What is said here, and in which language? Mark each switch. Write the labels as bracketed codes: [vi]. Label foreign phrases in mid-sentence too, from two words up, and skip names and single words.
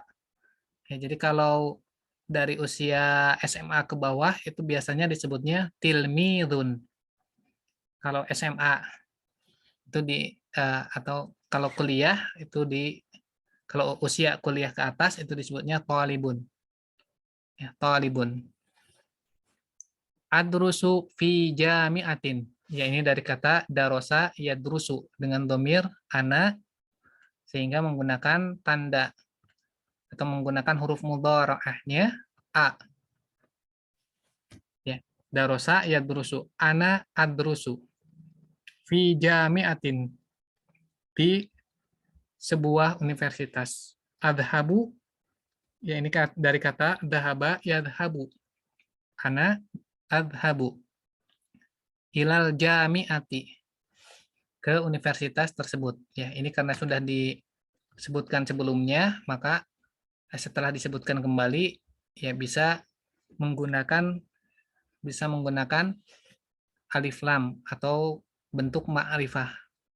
[id] Ya, jadi kalau dari usia SMA ke bawah itu biasanya disebutnya tilmidun. Kalau SMA itu atau kalau kuliah itu kalau usia kuliah ke atas itu disebutnya talibun. Ya, [ar] طالب. أدرس في جامعة. [id] Ya, ini dari kata [ar] درس يدرس [id] dengan domir ana sehingga menggunakan tanda atau menggunakan huruf mudhara'ahnya a. Ya, [ar] درس يدرس، أنا أدرس في جامعة, [id] di sebuah universitas. Adhabu, ya ini dari kata [ar] ذهب يذهب. أنا أذهب إلى الجامعة, [id] ke universitas tersebut. Ya, ini karena sudah disebutkan sebelumnya, maka setelah disebutkan kembali ya bisa menggunakan [ar] ألف لام [id] atau bentuk ma'rifah.